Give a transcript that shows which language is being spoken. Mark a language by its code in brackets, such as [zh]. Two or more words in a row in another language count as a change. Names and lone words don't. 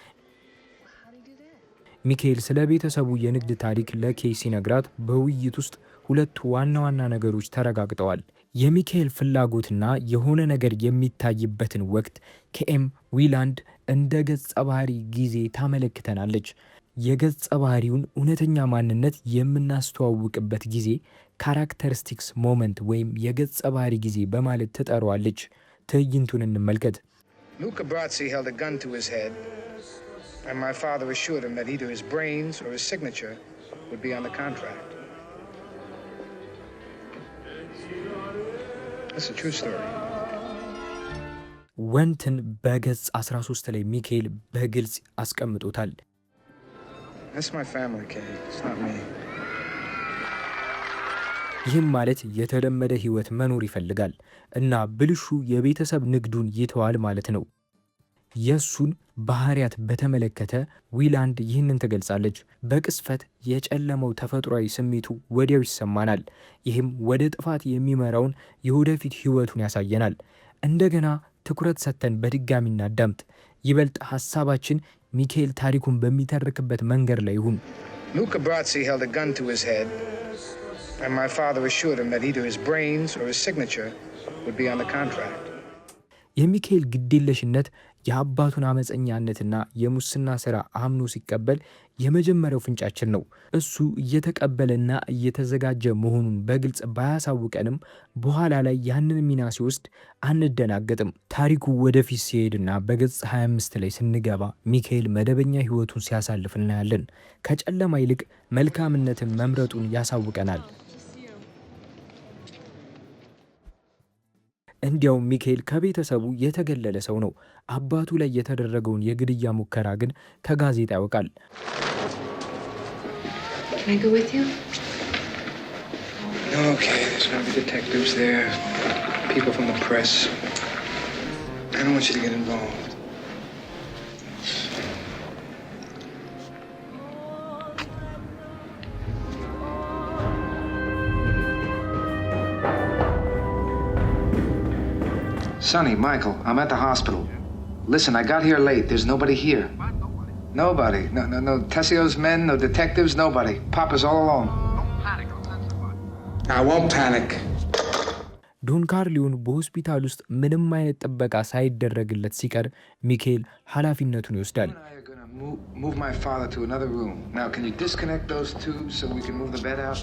[am] ሚካኤል ስለ ቤተሰቡ የንግድ ታሪክ ለኬይ ሲነግራት በውይይት ውስጥ ሁለት ዋና ዋና ነገሮች ተረጋግጠዋል። የሚካኤል ፍላጎትና የሆነ ነገር የሚታይበትን ወቅት ኬኤም ዊላንድ እንደ ገጸ ባህሪ ጊዜ ታመለክተናለች። የገጸ ባህሪውን እውነተኛ ማንነት የምናስተዋውቅበት ጊዜ [en] characteristics moment [am] ወይም የገጸ ባህሪ ጊዜ በማለት ትጠራዋለች። ትዕይንቱን እንመልከት። [en] Luca Brasi held a gun to his head, and my father assured him that either his brains or his signature would be on the contract. That's a true story. [am] ወንትን በገጽ 13 ላይ ሚካኤል በግልጽ አስቀምጦታል። [en] That's my family, Kay. It's not me. [am] ይህም ማለት የተለመደ ህይወት መኖር ይፈልጋል እና ብልሹ የቤተሰብ ንግዱን ይተዋል ማለት ነው። የሱን ባህሪያት በተመለከተ ዊላንድ ይህንን ትገልጻለች። በቅስፈት የጨለመው ተፈጥሯዊ ስሜቱ ወዲያው ይሰማናል። ይህም ወደ ጥፋት የሚመራውን የወደፊት ህይወቱን ያሳየናል። እንደገና ትኩረት ሰጥተን በድጋሚ እናዳምጥ። ይበልጥ ሐሳባችን ሚካኤል ታሪኩን በሚተርክበት መንገድ ላይ ይሁን። [en] Luca Brasi held a gun to his head, and my father assured him that either his brains or his signature would be on the contract. [am] የሚካኤል ግዴለሽነት የአባቱን አመፀኛነትና የሙስና ሥራ አምኖ ሲቀበል የመጀመሪያው ፍንጫችን ነው። እሱ እየተቀበለና እየተዘጋጀ መሆኑን በግልጽ ባያሳውቀንም በኋላ ላይ ያንን ሚና ሲወስድ አንደናገጥም። ታሪኩ ወደፊት ሲሄድና በገጽ 25 ላይ ስንገባ ሚካኤል መደበኛ ህይወቱን ሲያሳልፍ እናያለን። ከጨለማ ይልቅ መልካምነትን መምረጡን ያሳውቀናል። እንዲያው ሚካኤል ከቤተሰቡ የተገለለ ሰው ነው። አባቱ ላይ የተደረገውን የግድያ ሙከራ ግን ከጋዜጣ ያውቃል። [en] Can I go with you? No, okay, there's gonna be detectives there, people from the press. I don't want you to get involved. Sonny, Michael, I'm at the hospital. Listen, I got here late. There's nobody here. Nobody. No Tessio's men, no detectives, nobody. Papa's all alone. Don't panic. I won't panic. [am] ዶን ካርሊዮን በሆስፒታል ውስጥ ምንም አይነት ጥበቃ ሳይደረግለት ሲቀር ሚካኤል ኃላፊነቱን ይወስዳል። [en] Move my father to another room. Now, can you disconnect those tubes so we can move the bed out?